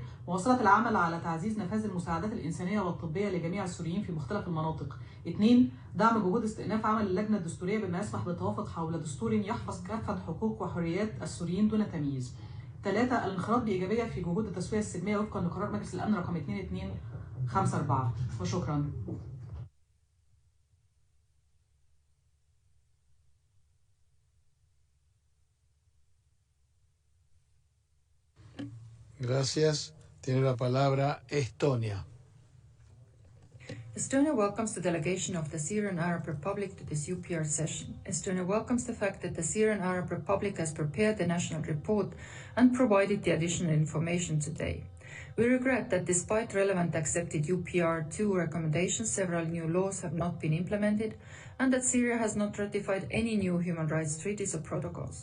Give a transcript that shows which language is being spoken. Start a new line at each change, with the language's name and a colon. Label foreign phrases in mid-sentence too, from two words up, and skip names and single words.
Arabic: مواصلة العمل على تعزيز نفاذ المساعدات الإنسانية والطبية لجميع السوريين في مختلف المناطق. 2. دعم جهود استئناف عمل اللجنة الدستورية بما يسمح بالتوافق حول دستور يحفظ كافة حقوق وحريات السوريين دون تمييز. 3. الانخراط بإيجابية في جهود التسوية السلمية وفقا لقرار مجلس الأمن رقم 2254. وشكرا.
Spanish: Gracias. Tiene la palabra Estonia.
English: Estonia welcomes the delegation of the Syrian Arab Republic to this UPR session. Estonia welcomes the fact that the Syrian Arab Republic has prepared the national report and provided the additional information today. We regret that despite relevant accepted UPR2 recommendations, several new laws have not been implemented and that Syria has not ratified any new human rights treaties or protocols.